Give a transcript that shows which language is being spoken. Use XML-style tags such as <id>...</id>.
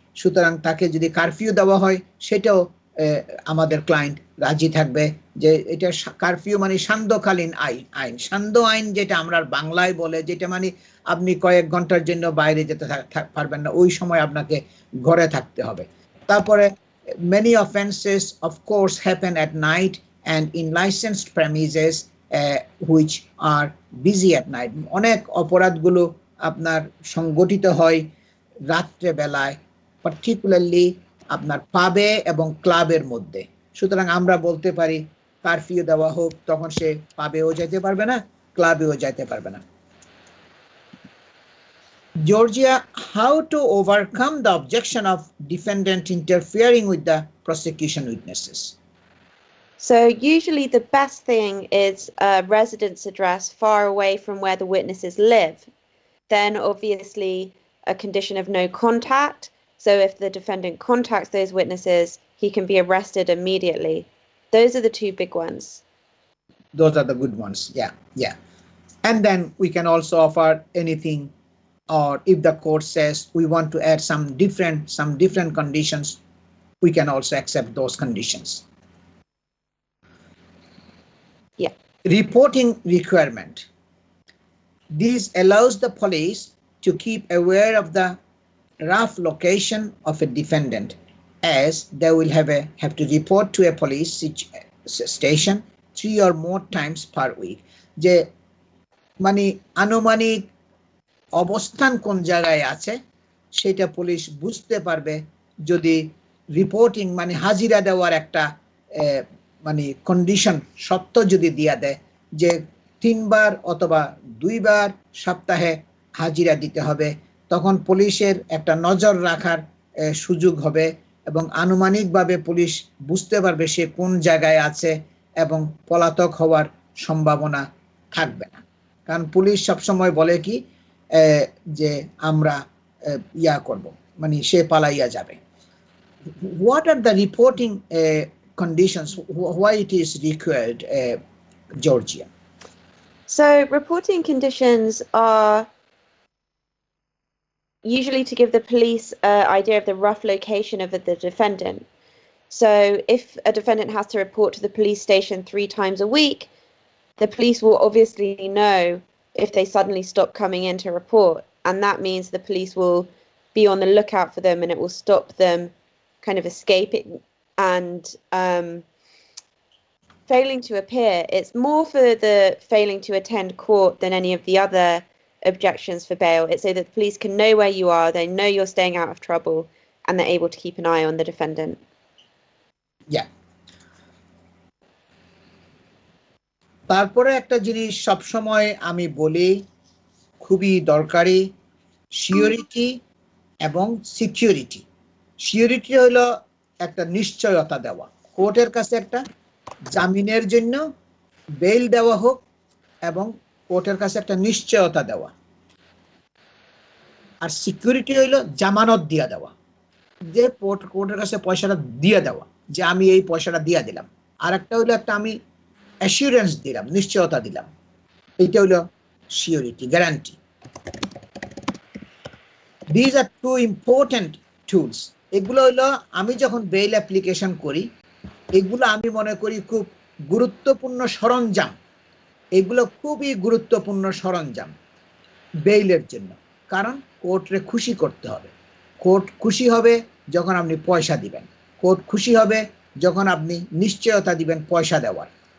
<bn>সুতরাং তাকে যদি কারফিউ দেওয়া হয় সেটাও আমাদের ক্লায়েন্ট রাজি থাকবে। যে এটা কারফিউ মানে সান্ধ্যকালীন আইন, সান্ধ্য আইন যেটা আমরা বাংলায় বলে, যেটা মানে আপনি কয়েক ঘন্টার জন্য বাইরে যেতে পারবেন না, ওই সময় আপনাকে ঘরে থাকতে হবে।</bn> <en>তারপরে many offenses of course happen at night and in licensed premises which are busy at night.</en> <bn>অনেক অপরাধগুলো আপনার সংগঠিত হয় রাত্রে বেলায়, পার্টিকুলারলি আপনার পাবে এবং ক্লাবের মধ্যে। সুতরাং আমরা বলতে পারি কারফিউ দেওয়া হোক, তখন সে পাবেও যেতে পারবে না, ক্লাবেও যেতে পারবে না।</bn> <en>Georgia, how to overcome the objection of defendant interfering with the prosecution witnesses? So usually the best thing is a residence address far away from where the witnesses live. Then obviously a condition of no contact. So if the defendant contacts those witnesses, he can be arrested immediately. Those are the two big ones. Those are the good ones. Yeah. And then we can also offer anything, or if the court says we want to add some different conditions, we can also accept those conditions. Yeah. Reporting requirement. This allows the police to keep aware of the rough location of a defendant, as they will have to report to a police station 3 or more times per week.</en> <bn>যে মানে আনুমানিক অবস্থান কোন জায়গায় আছে সেটা police বুঝতে পারবে যদি রিপোর্টিং মানে হাজিরা দেওয়ার একটা মানে কন্ডিশন শর্ত যদি দিয়া দেয় যে 3 বার অথবা 2 বার সপ্তাহে হাজিরা দিতে হবে, তখন পুলিশের একটা নজর রাখার সুযোগ হবে এবং আনুমানিকভাবে পুলিশ বুঝতে পারবে সে কোন জায়গায় আছে এবং পলাতক হওয়ার সম্ভাবনা থাকবে না। কারণ পুলিশ সবসময় বলে কি যে আমরা ইয়া করব, মানে সে পালাইয়া যাবে।</bn> <en>What are the reporting conditions? Why it is required, Georgia? So reporting conditions are usually to give the police an idea of the rough location of the defendant. So if a defendant has to report to the police station 3 times a week, the police will obviously know if they suddenly stop coming in to report, and that means the police will be on the lookout for them and it will stop them kind of escaping and failing to appear. It's more for the failing to attend court than any of the other objections for bail. It's so that the police can know where you are, they know you're staying out of trouble, and they're able to keep an eye on the defendant. Yeah.</en> <bn>তারপরে একটা জিনিস সব সময় আমি বলি খুবই দরকারি, surety এবং সিকিউরিটি। সিওরিটি হলো একটা নিশ্চয়তা দেওয়া, কোর্টের কাছে একটা জামিনের জন্য বেল দেওয়া হোক এবং কোর্টের কাছে একটা নিশ্চয়তা দেওয়া। আর সিকিউরিটি হইলো জামানত দিয়া দেওয়া, যে কোর্টের কাছে পয়সাটা দিয়ে দেওয়া যে আমি এই পয়সাটা দিয়ে দিলাম। আর একটা হইলো একটা আমি অ্যাসিউরেন্স দিলাম, নিশ্চয়তা দিলাম, এইটা হইলো surety, guarantee.</bn> <en>These are two important tools.</en> <bn>এগুলো হইলো আমি যখন বেল অ্যাপ্লিকেশন করি, এগুলো আমি মনে করি খুব গুরুত্বপূর্ণ সরঞ্জাম। এগুলো খুবই গুরুত্বপূর্ণ সরঞ্জাম বেইলের জন্য, কারণ কোর্টে খুশি করতে হবে। কোর্ট খুশি হবে যখন আপনি পয়সা দিবেন, কোর্ট খুশি হবে যখন আপনি নিশ্চয়তা দিবেন পয়সা দেওয়ার।</bn>